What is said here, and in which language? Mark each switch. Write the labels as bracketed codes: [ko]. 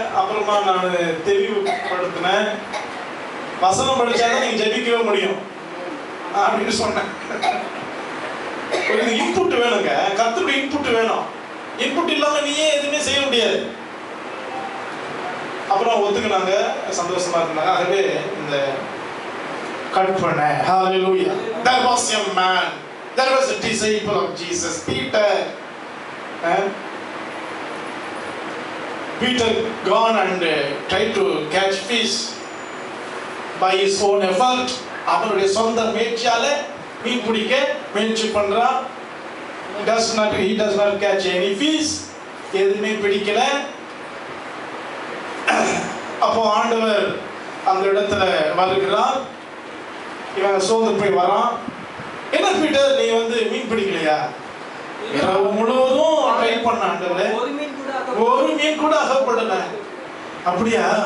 [ta] அப்புறமா நான் தெளிவுபடுத்தினேன், வசனம் படிச்சாதான் நீங்க ஜபிக்கவே முடியும் அப்படின்னு சொன்னேன். ஒரு இன்புட் வேணுங்க, கர்த்தருடைய இன்புட் வேணும். இன்புட் இல்லாம நீயே எதுவுமே செய்ய முடியாது. அப்புறம் ஒத்துக்கினாங்க, சந்தோஷமா இருந்தாங்க. ஆகவே இந்த கற்பனை, ஹalleluya. [en] There was a man, there was a disciple of Jesus, Peter. Peter gone and tried to catch fish by his own effort. [ta] அவருடைய சொந்த முயற்சியால மீன் பிடிக்க முயற்சி பண்றான். [en] He does not catch any fish. [ta] எதுவுமே பிடிக்கல. அப்போ ஆண்டவர் அந்த இடத்துல வருகிறார். இவன் சோர்ந்து போய் வரான். என்ன பீட்டர், நீ வந்து மீன் பிடிக்கலையா? இரவு முழுவதும் ட்ரை பண்ண ஆண்டவரே, ஒரு மீன் கூட அகப்படல. அப்படியா?